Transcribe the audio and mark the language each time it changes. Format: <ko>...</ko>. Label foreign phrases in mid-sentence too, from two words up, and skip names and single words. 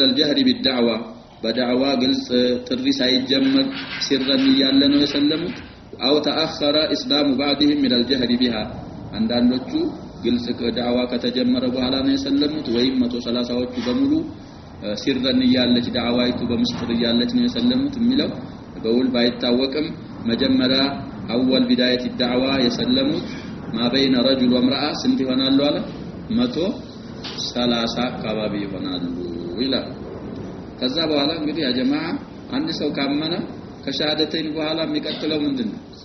<ar>الجهر بالدعوة بدعوة</ar> <am>ግልጽ ጥሪ ሳይጀመር ሲረን ያለ ነው የሰለሙት</am> <ar>أو تأخر إسلام بعضهم من الجهر</ar> <am>بها አንዳንዶቹ ግልጽ ዳዕዋ ከተጀመረ በኋላ ነው የሰለሙት ወይም 130ዎቹ በሙሉ ሲረን ያለች ዳዕዋይቱ በመስጥር ያለች ነው የሰለሙት የሚለው በውል ባይታወቅም መጀመሪያ</am> <ar>أول بداية الدعوة</ar> <am>የሰለሙት</am> <ar>ما بين رجل وامرأة</ar> <am>ስንት ይሆናሉ አለ 130 አካባቢ ይሆናሉ ይላል። ከዛ በኋላ እንግዲህ ያ ጀማዓ አንድ ሰው ካመነ ከሻሃደተይን በኋላ የሚቀጥለው ምንድነው?</am>